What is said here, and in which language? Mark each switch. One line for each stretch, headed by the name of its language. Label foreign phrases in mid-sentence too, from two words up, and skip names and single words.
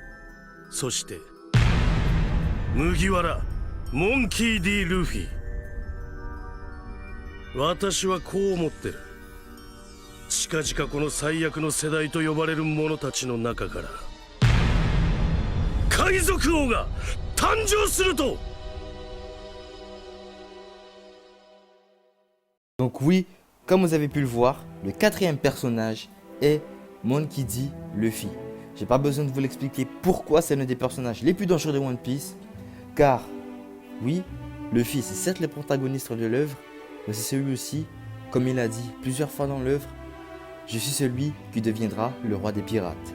Japanese: そして麦わら、モンキー・ディ・ルフィ。私はこう思ってる。近々この最悪の世代と呼ばれる者たちの中から海賊王が誕生すると。
French: Donc oui, comme vous avez pu le voir, le 4e personnage est Monkey D. Luffy. J'ai pas besoin de vous l'expliquer pourquoi c'est l'un des personnages les plus dangereux de One Piece. Car, oui, Luffy c'est certes le protagoniste de l'œuvre, mais c'est celui aussi, comme il a dit plusieurs fois dans l'œuvre, je suis celui qui deviendra le roi des pirates.